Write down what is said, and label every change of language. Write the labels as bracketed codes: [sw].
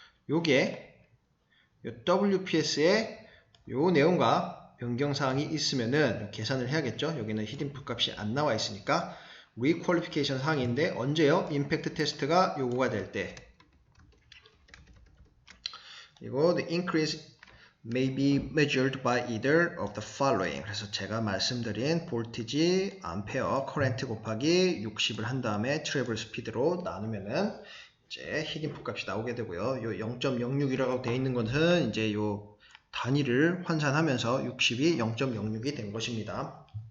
[ko] 요게 요 WPS의 요 내용과 변경사항이 있으면은 계산을 해야겠죠. 여기는 히트 인풋 값이 안 나와 있으니까 requalification 사항인데 언제요? 임팩트 테스트가 요구가 될 때. 이거 [en] the increase may be measured by either of the following. [ko] 그래서 제가 말씀드린 볼티지, 암페어, 커렌트 곱하기 60을 한 다음에 트래블 스피드로 나누면은 이제 힐인풋 값이 나오게 되고요. 요 0.06이라고 되어 있는 것은 이제 요 단위를 환산하면서 60이 0.06이 된 것입니다.